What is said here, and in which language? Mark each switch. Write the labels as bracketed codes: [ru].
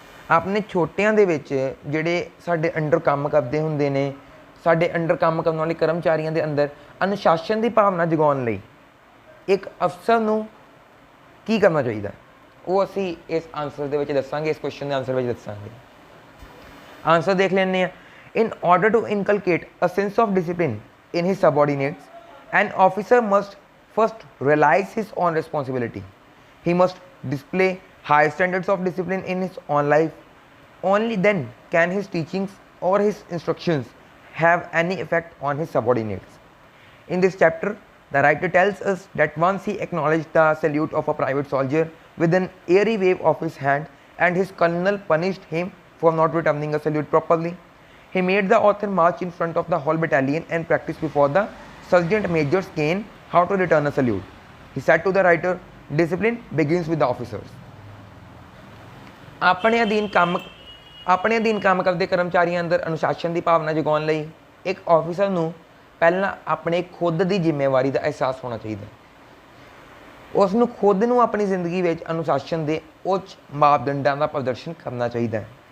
[pa] ਆਪਣੇ ਛੋਟਿਆਂ ਦੇ ਵਿੱਚ ਜਿਹੜੇ ਸਾਡੇ ਅੰਡਰ ਕੰਮ ਕਰਦੇ ਹੁੰਦੇ ਨੇ, ਸਾਡੇ ਅੰਡਰ ਕੰਮ ਕਰਨ ਵਾਲੇ ਕਰਮਚਾਰੀਆਂ ਦੇ ਅੰਦਰ ਅਨੁਸ਼ਾਸਨ ਦੀ ਭਾਵਨਾ ਜਗਾਉਣ ਲਈ ਇੱਕ ਅਫਸਰ ਨੂੰ ਕੀ ਕਰਨਾ ਚਾਹੀਦਾ, ਉਹ ਅਸੀਂ ਇਸ ਆਨਸਰ ਦੇ ਵਿੱਚ ਦੱਸਾਂਗੇ, ਇਸ ਕੁਐਸਚਨ ਦੇ ਆਨਸਰ ਵਿੱਚ ਦੱਸਾਂਗੇ। ਆਨਸਰ ਦੇਖ ਲੈਂਦੇ ਹਾਂ। [en] In order to inculcate a sense of discipline in his subordinates, An officer must first realize his own responsibility. He must display high standards of discipline in his own life. Only then can his teachings or his instructions have any effect on his subordinates. In this chapter, the writer tells us that once he acknowledged the salute of a private soldier with an airy wave of his hand, and his colonel punished him for not returning a salute properly. He made the author march in front of the whole battalion and practice before the sergeant major's cane how to return a salute. He said to the writer, discipline begins with the officers. [pa] ਆਪਣੇ ਅਧੀਨ ਕੰਮ ਕਰਦੇ ਕਰਮਚਾਰੀਆਂ ਅੰਦਰ ਅਨੁਸ਼ਾਸਨ ਦੀ ਭਾਵਨਾ ਜਗਾਉਣ ਲਈ ਇੱਕ ਆਫੀਸਰ ਨੂੰ ਪਹਿਲਾਂ ਆਪਣੇ ਖੁਦ ਦੀ ਜ਼ਿੰਮੇਵਾਰੀ ਦਾ ਅਹਿਸਾਸ ਹੋਣਾ ਚਾਹੀਦਾ ਹੈ। ਉਸ ਨੂੰ ਖੁਦ ਨੂੰ ਆਪਣੀ ਜ਼ਿੰਦਗੀ ਵਿੱਚ ਅਨੁਸ਼ਾਸਨ ਦੇ ਉੱਚ ਮਾਪਦੰਡਾਂ ਦਾ ਪ੍ਰਦਰਸ਼ਨ ਕਰਨਾ ਚਾਹੀਦਾ ਹੈ।